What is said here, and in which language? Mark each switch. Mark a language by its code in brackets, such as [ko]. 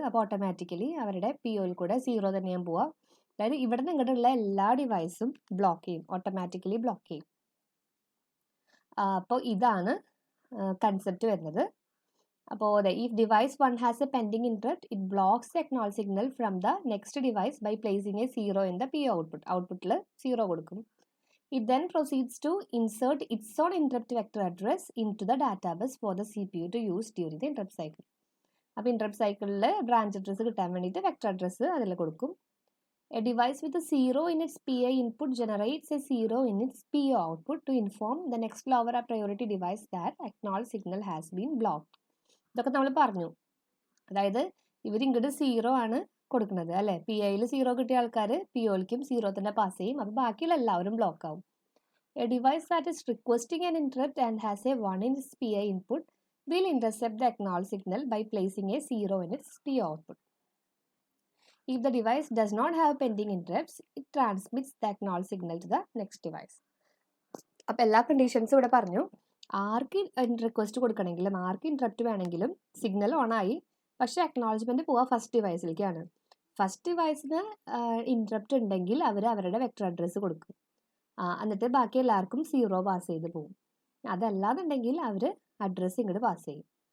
[ml] അപ്പോൾ ഓട്ടോമാറ്റിക്കലി അവരുടെ POയിൽ കൂടെ 0 തന്നെയാണ് പോവുക. അതായത് ഇവിടെ നിന്ന് ഇങ്ങോട്ടുള്ള എല്ലാ ഡിവൈസും ബ്ലോക്ക് ചെയ്യും, ഓട്ടോമാറ്റിക്കലി ബ്ലോക്ക് ചെയ്യും. അപ്പോൾ ഇതാണ് കൺസെപ്റ്റ് വരുന്നത്. [en] അപ്പോൾ if device 1 has a pending interrupt it blocks the acknowledge signal from the next device by placing a 0 in the PO output. [ml] ഔട്ട്പുട്ടിൽ 0 കൊടുക്കും. [en] It then proceeds to insert its own interrupt vector address into the database for the CPU to use during the interrupt cycle. [ml] അപ്പോൾ interrupt സൈക്കിളിൽ branch address കിട്ടാൻ വേണ്ടിയിട്ട് vector address അതിൽ കൊടുക്കും. [en] A device with a 0 in its PI input generates a 0 in its PO output to inform the next lower priority device that acknowledge signal has been blocked. [ml] ഇതൊക്കെ നമ്മൾ പറഞ്ഞു. അതായത് ഇവർ ഇങ്ങോട്ട് 0 ആണ് കൊടുക്കുന്നത് അല്ലേ. PIയിൽ 0 കിട്ടിയ ആൾക്കാർ POയിലേക്കും 0 തന്നെ പാസ് ചെയ്യും. അപ്പോൾ ബാക്കിയുള്ള എല്ലാവരും ബ്ലോക്ക് ആവും. [en] A device that is requesting an interrupt and has a 1 in its PI input will intercept the acknowledge signal by placing a 0 in its PO output. If the device does not have pending interrupts, it transmits the acknowledge signal to the next device. [ml] അപ്പോൾ എല്ലാ കണ്ടീഷൻസും ഇവിടെ പറഞ്ഞു. ആർക്ക് request കൊടുക്കണമെങ്കിലും ആർക്ക് interrupt വേണമെങ്കിലും signal on ആയി, പക്ഷേ acknowledgement പോവുക first ഡിവൈസിലേക്കാണ്. First ഡിവൈസിന് interrupt ഉണ്ടെങ്കിൽ അവർ അവരുടെ വെക്ടർ അഡ്രസ്സ് കൊടുക്കും. എന്നിട്ട് ബാക്കി എല്ലാവർക്കും 0 പാസ് ചെയ്ത് പോകും. അതല്ലാന്നുണ്ടെങ്കിൽ അവർ അഡ്രസ്സ് ഇങ്ങോട്ട് പാസ് ചെയ്യും.